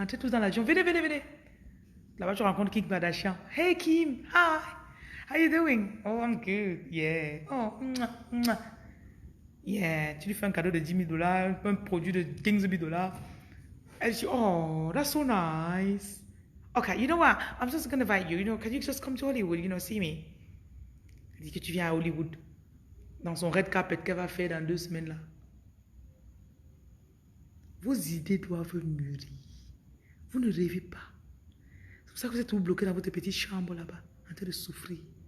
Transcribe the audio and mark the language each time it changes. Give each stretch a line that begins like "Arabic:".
French: Entrez tous dans l'avion. Venez. Là-bas, tu rencontres Kim Kardashian.
English: Hey Kim, hi. How you doing? Oh, I'm good. Yeah. Oh, mwah. Yeah.
French: Tu lui fais un cadeau de 10 000 $, un produit de 15 000 $. Elle dit,
English: oh, that's so nice. Okay, you know what? I'm just going to invite you. Can you just come to Hollywood, see me?
French: Elle dit que tu viens à Hollywood. Dans son
English: red carpet
French: qu'elle va faire dans 2 semaines là. Vos idées doivent mûrir. Vous ne rêvez pas. C'est pour ça que vous êtes tout bloqué dans votre petite chambre là-bas, en train de souffrir.